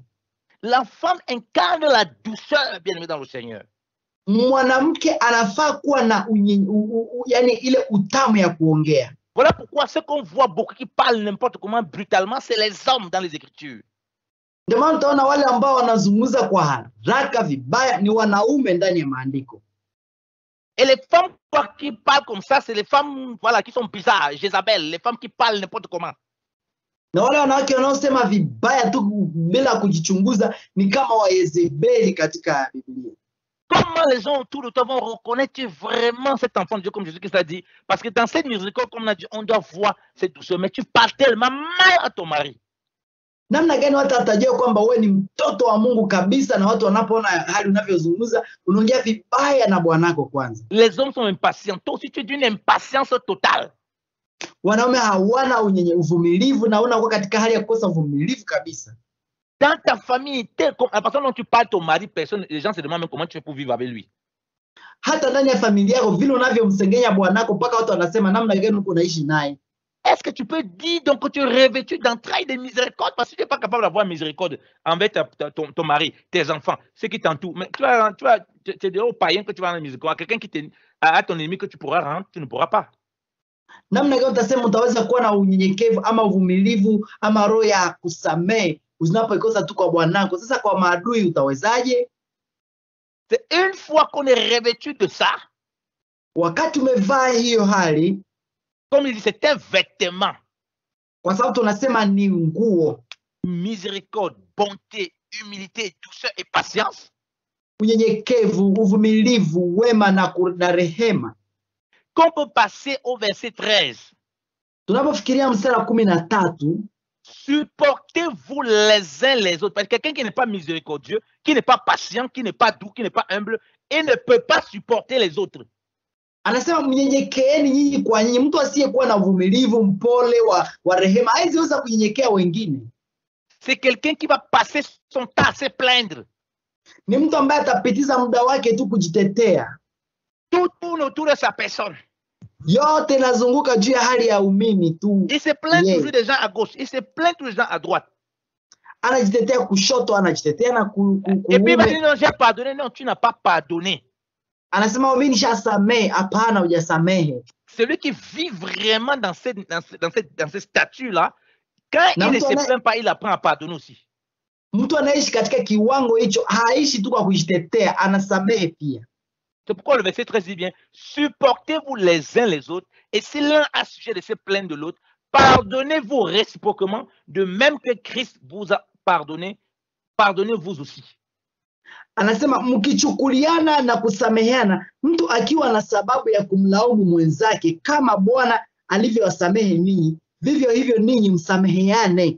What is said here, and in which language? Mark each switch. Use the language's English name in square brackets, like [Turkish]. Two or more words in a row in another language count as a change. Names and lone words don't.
[French] La femme incarne la douceur, bien-aimé dans le Seigneur. [Swahili] Mwanamke anafaa kuwa na yani ile utamu ya kuongea. [French] Voilà pourquoi ce qu'on voit beaucoup qui parlent n'importe comment brutalement, c'est les hommes dans les Écritures. [Swahili] Ndio maana utaona wale ambao wanazungumza kwa haraka vibaya ni wanaume ndani ya maandiko. [French] Et les femmes qui parlent comme ça, c'est les femmes qui sont bizarres, Jézabel, les femmes qui parlent n'importe comment. [Swahili] Na wale wanawake wanaosema vibaya tu bila kujichunguza ni kama wa Yezebeli katika Biblia. [French] Comment les gens autour de toi vont reconnaître vraiment cet enfant de Dieu comme Jésus-Christ a dit? Parce que dans cette miséricorde, comme on a dit, on doit voir cette douceur. Mais tu parles tellement mal à ton mari. [Swahili] Namna gani watu watajua kwamba wewe ni mtoto wa Mungu kabisa, na watu wanapoona hali unavyozungumza unaongea vibaya na bwanako kwanza? [French] Les hommes sont impatients. Toi aussi tu es d'une impatience totale. [Swahili] Wanaume hawana uvumilivu na unakuwa katika hali ya kukosa uvumilivu kabisa. [French] Dans ta famille, la personne dont tu parles, ton mari, personne, les gens se demandent même comment tu fais pour vivre avec lui. [Swahili] Hata ndani ya familia yako vile unavyomsengenya bwanako mpaka watu wanasema namna gani uko unaishi naye. [French] Est-ce que tu peux dire donc que tu es revêtu d'entrailles de miséricorde parce que tu n'es pas capable d'avoir miséricorde envers ton mari, tes enfants, ceux qui t'entourent. Mais tu es des hauts païens que tu vas avoir miséricorde. Quelqu'un qui à ton ennemi que tu pourras rendre, tu ne pourras pas. [Swahili] Namna gani utasema utaweza kuwa na unyenyekevu ama uvumilivu ama roho ya kusamehe unapoikosa tu kwa bwanako? Sasa kwa maadui utawezaje? [French] C'est une fois qu'on est revêtu de ça. [Swahili] Wakati umevaa hiyo hali, [French] comme il dit, c'est un vêtement. [Swahili] Kwa sababu tunasema ni nguo. [French] Miséricorde, bonté, humilité, douceur et patience. [Swahili] Unyenyekevu, uvumilivu, wema na rehema. [French] Qu'on peut passer au verset 13. [Swahili] Tunapofikiria mstari wa 13, [French] supportez-vous les uns les autres. Parce que quelqu'un qui n'est pas miséricordieux, qui n'est pas patient, qui n'est pas doux, qui n'est pas humble, et ne peut pas supporter les autres. [Swahili] Anasema mnyenyekeeni nyinyi kwa nyinyi. Mtu asiyekuwa na uvumilivu, mpole wa rehema haiwezi kunyenyekea wengine. [French] C'est quelqu'un qui va passer son temps à se plaindre. [Swahili] Ni mtu ambaye atapitiza muda wake tu kujitetea. [French] Tout tourne autour de sa personne. [Swahili] Yote nazunguka juu ya hali ya umimi tu. [French] Il se plaint toujours des gens à gauche, il se plaint toujours des gens à droite. [Swahili] Anajitetea kushoto, anajitetea na [French] et puis il va dire non, j'ai pardonné. Non, tu n'as pas pardonné. [Swahili] Anasema mimi nishasamehe. Hapana, hujasamehe. [French] Celui qui vit vraiment dans ce statut-là, quand il ne se plaint pas, il apprend à pardonner aussi. [Swahili] Mtu anaishi katika kiwango hicho, haishi tu kwa kujitetea, anasamehe pia. [French] C'est pourquoi le verset 13 dit bien, supportez-vous les uns les autres, et si l'un a sujet de se plaindre de l'autre, pardonnez-vous réciproquement, de même que Christ vous a pardonné, pardonnez-vous aussi. [Swahili] Anasema mkichukuliana na kusameheana, mtu akiwa na sababu ya kumlaumu mwenzake, kama Bwana alivyowasamehe ninyi, vivyo hivyo ninyi msameheane.